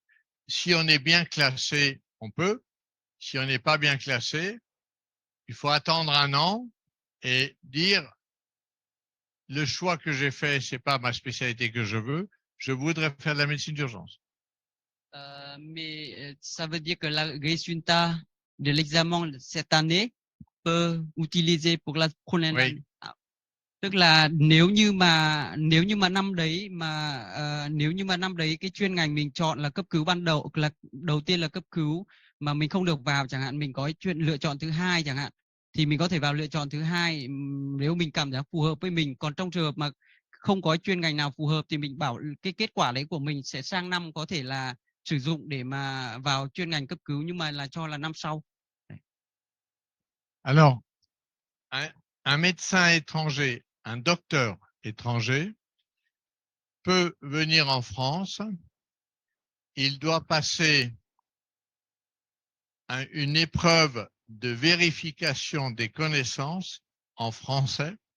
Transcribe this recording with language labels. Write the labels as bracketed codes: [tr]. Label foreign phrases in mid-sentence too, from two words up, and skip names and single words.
[fr] Si on est bien classé, on peut. Si on n'est pas bien classé, il faut attendre un an et dire le choix que j'ai fait, c'est pas ma spécialité que je voudrais faire de la médecine d'urgence. Mais ça veut dire que le résultat de l'examen cette année peut utiliser pour la prochaine Oui. année. [vi] Tức là nếu như mà năm đấy mà nếu như mà năm đấy cái chuyên ngành mình chọn là cấp cứu ban đầu, là đầu tiên là cấp cứu mà mình không được vào chẳng hạn, mình có lựa chọn thứ hai chẳng hạn, thì mình có thể vào lựa chọn thứ hai nếu mình cảm thấy phù hợp với mình. Còn trong trường hợp mà không có chuyên ngành nào phù hợp thì mình bảo cái kết quả đấy của mình sẽ sang năm có thể là sử dụng để mà vào chuyên ngành cấp cứu, nhưng mà là cho là năm sau. [fr] Alors, un médecin étranger, un docteur étranger peut venir en France. Il doit passer une épreuve de vérification des connaissances en français.